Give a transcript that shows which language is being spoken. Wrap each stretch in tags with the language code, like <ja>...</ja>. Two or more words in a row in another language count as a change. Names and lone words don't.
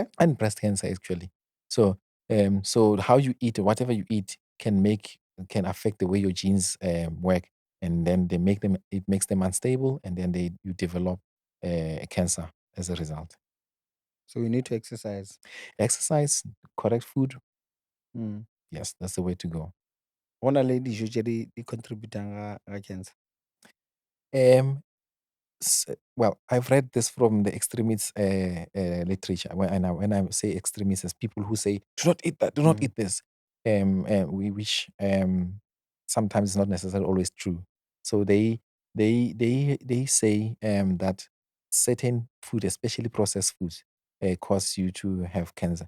<en>and breast cancer actually. So how you eat, whatever you eat, can affect the way your genes work, and then it makes them unstable, and then you develop cancer as a result. So we need to exercise. Exercise, correct food, Mm. yes, that's the way to go.</en> <tn>Go na le dijo tse di contributang ga cancer.</tn> <en>Um, well, I've read this from the extremist literature. When I say extremists, as people who say, "Do not eat that. Do not Mm, eat this," which sometimes is not necessarily always true. So they say that certain food, especially processed foods, cause you to have cancer.</en>